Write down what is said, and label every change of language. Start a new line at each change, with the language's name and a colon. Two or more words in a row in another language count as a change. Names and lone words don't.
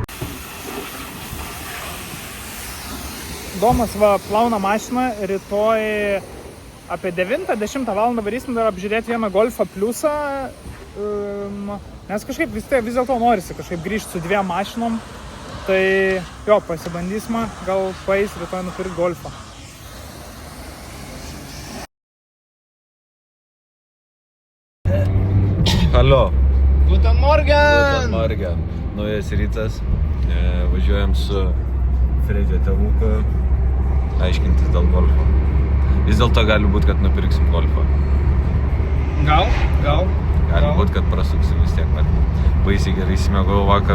Lithuanian: Domas va plauna mašiną, rytoj apie 9-10 valandą varysim dar apžiūrėti vieną Golfą pliusą, nes kažkaip vis dėlto norisi kažkaip grįžti su 2 mašinom, tai jo, pasibandysime, gal paeis rytoj nupirkti Golfą.
German: Hallo. Guten Morgen! Guten Morgen.
Lithuanian: Naujas rytas. Važiuojam su Fredžio tėvuku aiškintis dėl Golfo. Vis dėlto gali būti, kad nupirksim Golfą. Gal. Gali būti, kad prasuksim vis tiek. Baisiai gerai įsimėgau vakar.